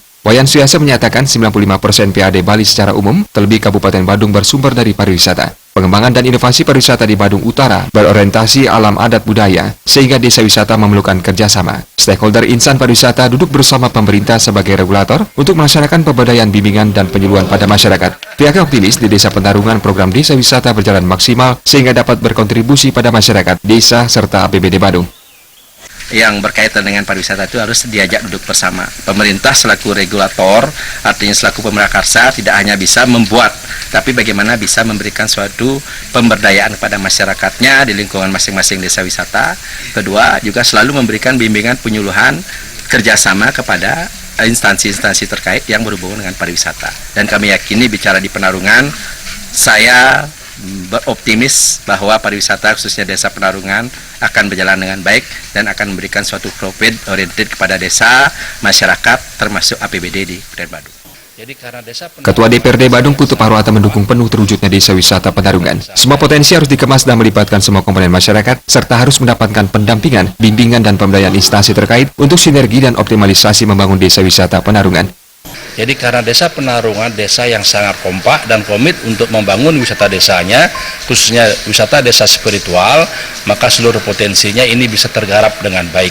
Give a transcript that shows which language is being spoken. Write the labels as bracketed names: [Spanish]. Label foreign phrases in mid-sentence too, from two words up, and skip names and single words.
[Indonesian] Wayan Suyase menyatakan 95% PAD Bali secara umum, terlebih Kabupaten Badung bersumber dari pariwisata. Pengembangan dan inovasi pariwisata di Badung Utara berorientasi alam adat budaya, sehingga desa wisata memerlukan kerjasama. Stakeholder insan pariwisata duduk bersama pemerintah sebagai regulator untuk melaksanakan pemberdayaan bimbingan dan penyuluhan pada masyarakat. Pihaknya optimis di Desa Penarungan program desa wisata berjalan maksimal sehingga dapat berkontribusi pada masyarakat, desa, serta APBD Badung. Yang berkaitan dengan pariwisata itu harus diajak duduk bersama. Pemerintah selaku regulator, artinya selaku pemrakarsa, tidak hanya bisa membuat, tapi bagaimana bisa memberikan suatu pemberdayaan kepada masyarakatnya di lingkungan masing-masing desa wisata. Kedua, juga selalu memberikan bimbingan penyuluhan kerjasama kepada instansi-instansi terkait yang berhubungan dengan pariwisata. Dan kami yakini bicara di Penarungan, saya beroptimis bahwa pariwisata khususnya Desa Penarungan akan berjalan dengan baik dan akan memberikan suatu [English] profit oriented [Indonesian] kepada desa, masyarakat, termasuk APBD di Kabupaten Badung. Ketua DPRD Badung Putu Parwata mendukung penuh terwujudnya Desa Wisata Penarungan. Semua potensi harus dikemas dan melibatkan semua komponen masyarakat, serta harus mendapatkan pendampingan, bimbingan, dan pemberdayaan instansi terkait untuk sinergi dan optimalisasi membangun Desa Wisata Penarungan. Jadi karena Desa Penarungan desa yang sangat kompak dan komit untuk membangun wisata desanya, khususnya wisata desa spiritual, maka seluruh potensinya ini bisa tergarap dengan baik.